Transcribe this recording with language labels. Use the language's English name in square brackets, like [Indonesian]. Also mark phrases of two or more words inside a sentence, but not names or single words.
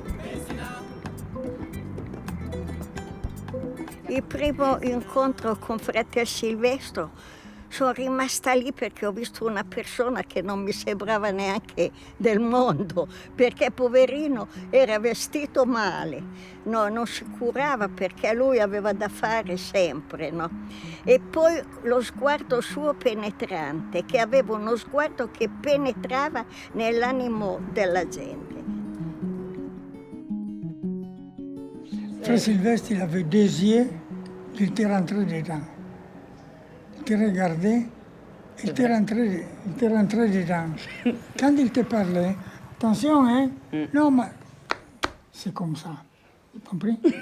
[Italian] Il primo incontro con fratel Silvestro sono rimasta lì perché ho visto una persona che non mi sembrava neanche del mondo, perché poverino era vestito male, no, non si curava perché lui aveva da fare sempre, no? E poi lo sguardo suo penetrante, che aveva uno sguardo che penetrava nell'animo della gente. [French] Frère Sylvestre, il avait 2 yeux, il était rentré dedans. Il te regardait, il te rentrait dedans. Quand il te parlait, attention, hein? Non, mais c'est comme ça. Tu compris?